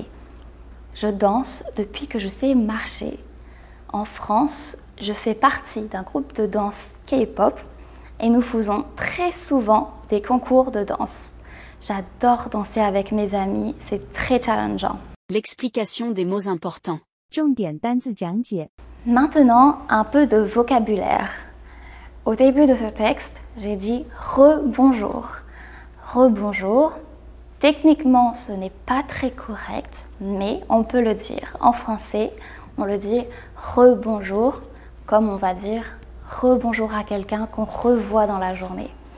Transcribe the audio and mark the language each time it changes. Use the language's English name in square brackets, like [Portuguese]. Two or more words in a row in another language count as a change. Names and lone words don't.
[French] Je danse depuis que je sais marcher. En France, je fais partie d'un groupe de danse K-pop et nous faisons très souvent des concours de danse. J'adore danser avec mes amis, c'est très challengeant. L'explication des mots importants. [Chinese] 重点单字讲解。 [French] Maintenant, un peu de vocabulaire. Au début de ce texte, j'ai dit rebonjour. Rebonjour. Techniquement, ce n'est pas très correct, mais on peut le dire. En français, on le dit rebonjour, comme on va dire rebonjour à quelqu'un qu'on revoit dans la journée.